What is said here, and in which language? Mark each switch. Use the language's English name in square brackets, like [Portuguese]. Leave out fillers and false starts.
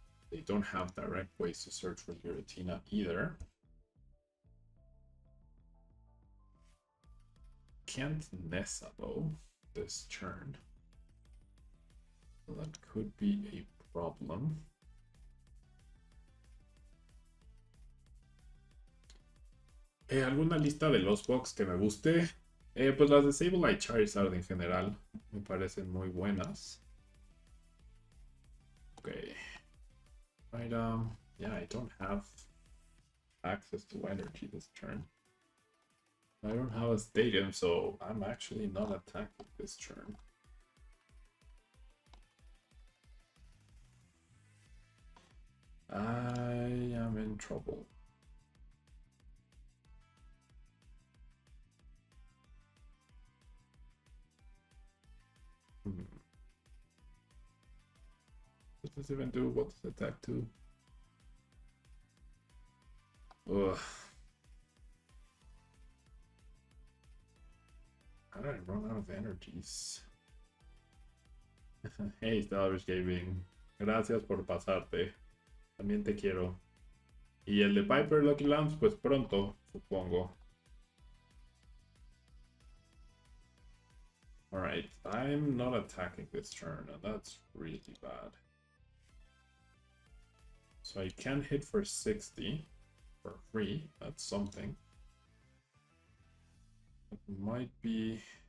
[English] They don't have direct ways to search for Giratina either. Can't Nessa though this turn. So that could be a problem. [Spanish] ¿Alguna lista de los box que me guste? Pues las de Sableye y Charizard en general me parecen muy buenas. [English] Okay. Right, yeah, I don't have access to energy this turn. I don't have a stadium, so I'm actually not attacking this turn. I am in trouble. What does it even do? What does attack do? Ugh. How did I run out of energies? [Spanish] Hey, Stalvers Gaming. Gracias por pasarte. También te quiero. Y el de Piper Lucky Lamps, pues pronto, supongo. [English] Alright, I'm not attacking this turn, and that's really bad. So I can hit for 60 for free. That's something. It might be...